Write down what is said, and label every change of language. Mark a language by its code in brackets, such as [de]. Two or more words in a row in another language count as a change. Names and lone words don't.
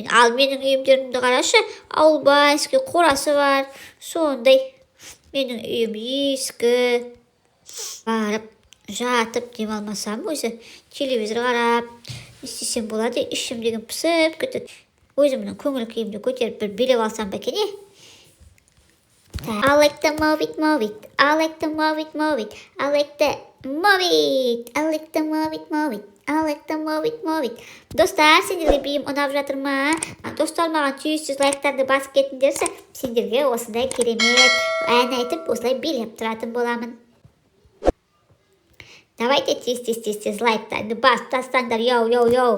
[kk] Ал менің үйімдерімді қарашы, ауылбайский қорасы бар, сондай. Менің үйім ескі. Барып жатып демалмасам өзі телевизор қарап істесем болады, ішім деген пысып кетеді. Өзімнің көңіл күйімді көтеріп бір билеп алсам ба екен. [en] I like to move it, move it. I like to move it, move it. I like to move it. I like to move it, move it. I like to move it, move it. [kk] Достар, сендерге биім ұнап жатыр ма? Достар, маған 100 лайктарды басып кетіңдерші. Сендерге осындай керемет ән айтып, осылай билеп тұратын боламын. Давайте тез лайктарды басып тастаңдар. Йоу.